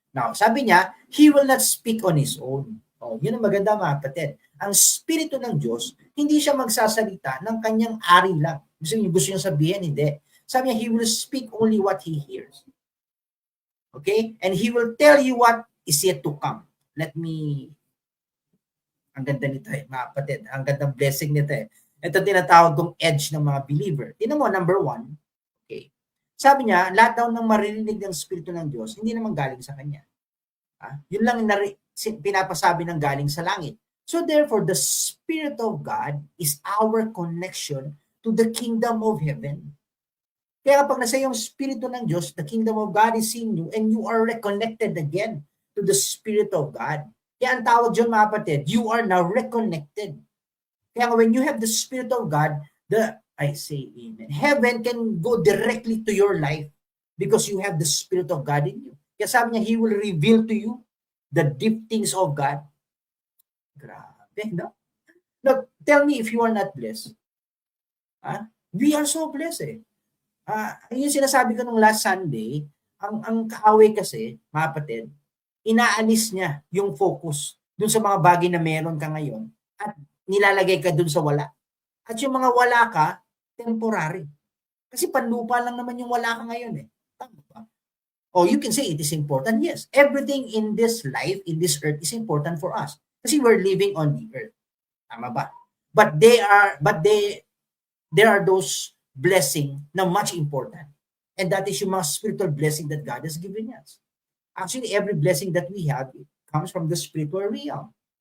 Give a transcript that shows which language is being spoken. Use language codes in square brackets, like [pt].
[en] Now, [tl] sabi niya, [en] He will not speak on His own. [tl] Yun ang maganda, mga kapatid. Ang Espiritu ng Diyos, hindi siya magsasalita ng kanyang ari lang. Gusto niya sabihin, hindi. Sabi niya, [en] He will speak only what He hears. Okay? And He will tell you what is yet to come. [tl] Ang ganda nito eh, mga kapatid. Ang gandang blessing nito eh. Ito tinatawag kong edge ng mga believer. Tingnan mo, number 1, okay. Sabi niya, lahat daw ng maririnig ng Espiritu ng Diyos, hindi naman galing sa Kanya. Yun lang pinapasabi ng galing sa langit. [en] So therefore, the Spirit of God is our connection to the kingdom of heaven. [tl] Kaya kapag nasa yung Espiritu ng Diyos, [en] the kingdom of God is in you and you are reconnected again to the Spirit of God. [tl] Kaya ang tawag dyan, mga kapatid, [en] you are now reconnected. Kaya when you have the Spirit of God, I say amen. Heaven can go directly to your life because you have the Spirit of God in you. [tl] Kaya sabi niya, [en] He will reveal to you the deep things of God. [tl] Grabe, no? [en] Now, tell me if you are not blessed. We are so blessed [tl] eh. Yung sinasabi ko nung last Sunday, ang kaaway kasi, mga kapatid, inaalis niya yung focus dun sa mga bagay na meron ka ngayon at nilalagay ka dun sa wala. At yung mga wala ka, temporary. Kasi panlupa lang naman yung wala ka ngayon eh. Tama ba? [en] You can say it is important. Yes, everything in this life, in this earth is important for us. Kasi we're living on the earth. [tl] Tama ba? [en] But there are those blessing na much important. And that is [tl] yung mga [en] spiritual blessing that God has given us. Actually, every blessing that we have comes from the spiritual realm.